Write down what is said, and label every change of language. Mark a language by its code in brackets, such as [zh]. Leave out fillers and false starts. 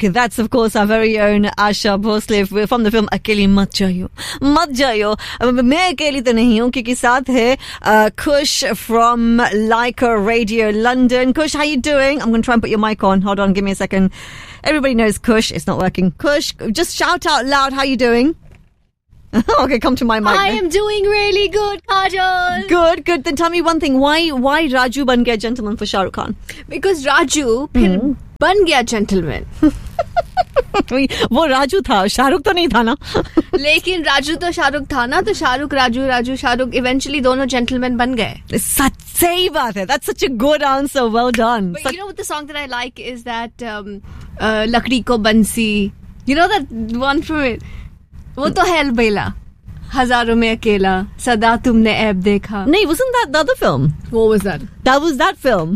[en] That's, of course, our very own Asha Bhosle from the film Akeli Mat Jaiyo. [hi] मत जइयो. मैं अकेली तो नहीं हूँ, क्योंकि साथ है Kush from Leica Radio London. [en] Kush, how you doing? I'm going to try and put your mic on. Hold on, give me a second. Everybody knows Kush. It's not working. Kush, just shout out loud. How you doing? Okay, come to my mic. I am doing really good, Kajol. Good, good. Then tell me one thing. Why Raju बन गया gentleman for Shahrukh Khan? Because Raju ban gaya gentleman. [hi] वो राजू था, शाहरुख़ तो नहीं था ना. Lekin Raju to Shah Rukh tha na, to Shah Rukh, Raju, Shah Rukh, eventually dono gentleman ban gaye. सही बात है. [en] That's such a good answer. Well done. But you know what the song that I like is that Lakdi Ko Bansi. You know that one from it? [hi] Wo to hai Albela. Hazaron mein akela, sada tumne aib dekha. [en] No, wasn't that the other film? What was that? That was that film.